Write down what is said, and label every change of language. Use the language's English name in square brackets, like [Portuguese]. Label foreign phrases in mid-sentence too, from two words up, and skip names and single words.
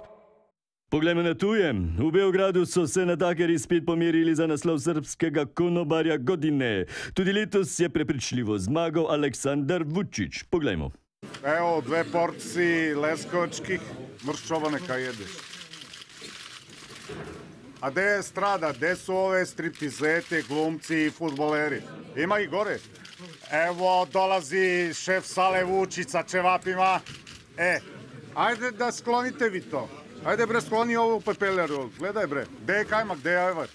[Slovenian] Poglejmo na tuje. V Beogradu so se natakarji spet pomerili za naslov srpskega konobarja godine. Tudi letos je prepričljivo zmagal Aleksandar Vučić. Poglejmo. [Serbian] Evo, 2 porci leskovačkih mrščovane, [Slovenian] kaj jedeš. [Serbian] A gde je strada? Gde su ove striptizete, glumci i fudbaleri? Ima ih gore. Evo, dolazi šef sale Vučić sa čevapima. Ajde da sklonite vi to. Ajde bre, skloni ovu pepeleru. Gledaj bre, gde je kajmak, gde je ajvar?